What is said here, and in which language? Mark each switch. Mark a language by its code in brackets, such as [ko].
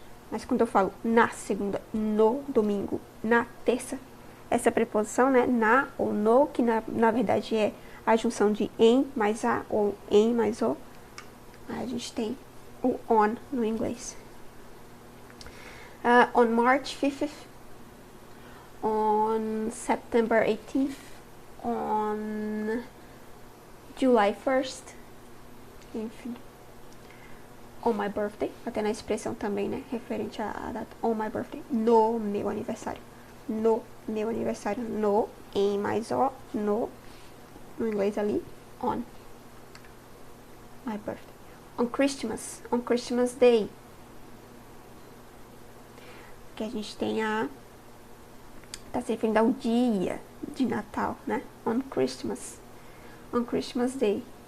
[pt] Mas quando eu falo na segunda, no domingo, na terça, essa preposição, né? Na ou no, que na verdade é a junção de em mais a ou em mais o. Aí a gente tem o on no inglês. [en] On March 5th, on September 18th, on July 1st, enfim. On my birthday, [pt] até na expressão também, né, referente à data, [en] on my birthday, [pt] no meu aniversário, no meu aniversário, no, em mais o, no inglês ali, on my birthday. [en] On Christmas Day, [pt] que a gente tem tá se referindo ao dia de Natal, né, [en] on Christmas Day.